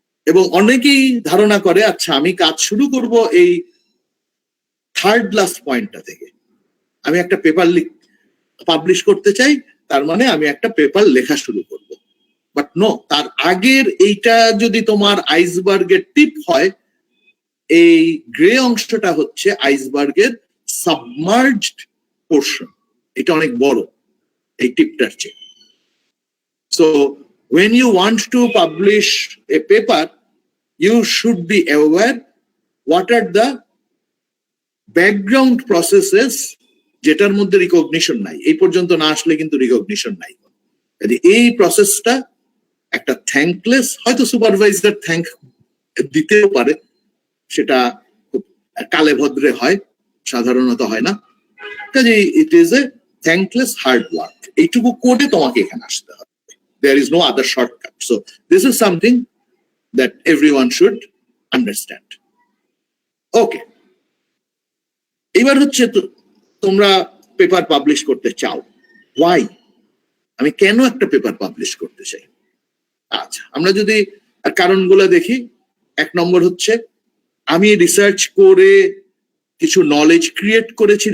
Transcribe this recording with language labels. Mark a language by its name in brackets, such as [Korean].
[Bangla] এবং অনেকেই ধারণা করে আচ্ছা আমি কাজ শুরু করব এই থার্ড লাস্ট পয়েন্টটা থেকে, আমি একটা পেপার পাবলিশ করতে চাই, তার মানে আমি একটা পেপার লেখা শুরু করব। বাট নো, তার আগের এইটা যদি তোমার আইসবার্গের টিপ হয়, এই গ্রে অংশটা হচ্ছে আইসবার্গের সাবমার্জড পোর্শন, এটা অনেক বড় এই টিপটার চেয়ে। [English] so when you want to publish a paper, you should be aware what are the background processes [Bangla] যেটার মধ্যে রিকগনিশন নাই, [English] এই পর্যন্ত না আসলে কিন্তু রিকগনিশন নাই। [Bangla] এই প্রসেসটা একটা থ্যাঙ্কলেস, হয়তো সুপারভাইজার থ্যাঙ্ক দিতেও পারে, সেটা খুব কালে ভদ্রে হয়, সাধারণত হয় না। কাজে [English] it is a thankless hard work, [Bangla] এইটুকু করে তোমাকে এখানে আসতে হবে। [English] There is no other shortcut. So this is something that everyone should understand. Okay. [Bangla] এবার হচ্ছে তোমরা পেপার পাবলিশ করতে চাও, ওয়াই? আমি কেন একটা পেপার পাবলিশ করতে চাই? আচ্ছা, আমরা যদি কারণগুলো দেখি, 1 নম্বর হচ্ছে আমি রিসার্চ করে কিছু নলেজ ক্রিয়েট করেছি।